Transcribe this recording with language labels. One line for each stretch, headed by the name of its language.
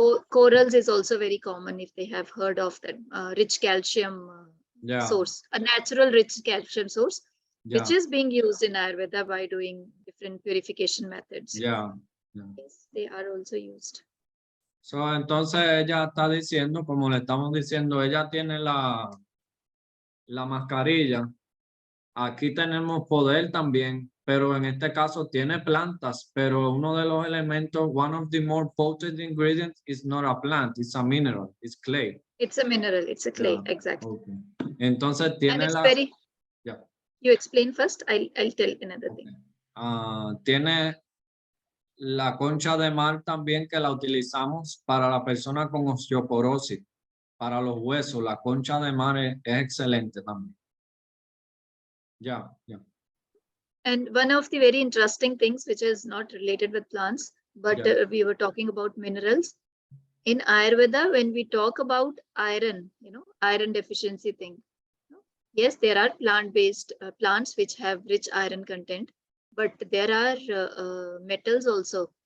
English: corals is also very common if they have heard of that rich calcium Yeah. source, a natural rich calcium source, Yeah. which is being used in Ayurveda by doing different purification methods. Yeah. Yeah. Yes, they are also used.
Spanish: So, entonces ella está diciendo, como le estamos diciendo, ella tiene la mascarilla. Aquí tenemos poder también, pero en este caso tiene plantas, pero uno de los elementos,
English: one of the more potent ingredients is not a plant, it's a mineral, it's clay. It's a mineral, it's a clay, Yeah. exactly.
Spanish: Okay. Entonces
English: And
Spanish: tiene
English: it's
Spanish: la...
English: very... Yeah. You explain first, I'll tell another thing.
Spanish: Tiene la concha de mar también, que la utilizamos para la persona con osteoporosis, para los huesos. La concha de mar es excelente también.
English: Yeah, yeah. And one of the very interesting things, which is not related with plants, but Yeah. we were talking about minerals. In Ayurveda, when we talk about iron, iron deficiency thing, yes, there are plant-based plants which have rich iron content, but there are metals also.